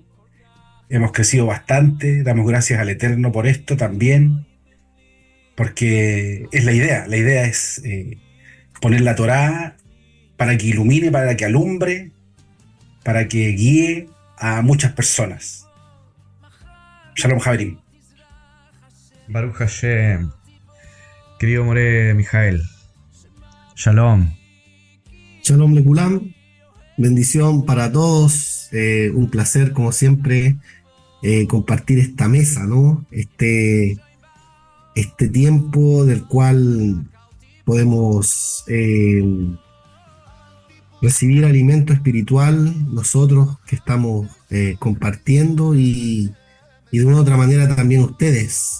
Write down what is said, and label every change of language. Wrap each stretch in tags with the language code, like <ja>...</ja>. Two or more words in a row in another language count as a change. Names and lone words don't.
<es>Hemos crecido bastante, damos gracias al Eterno por esto también, porque es la idea es poner la Torá para que ilumine, para que alumbre, para que guíe a muchas personas.</es> <he>שלום חברים. ברוך השם, querido More Mijael. Shalom. שלום לכולם,</he> <es>bendición para todos, un placer como siempre compartir esta mesa, ¿no? Este tiempo del cual podemos recibir alimento espiritual nosotros que estamos compartiendo y de una u otra manera también ustedes.</es>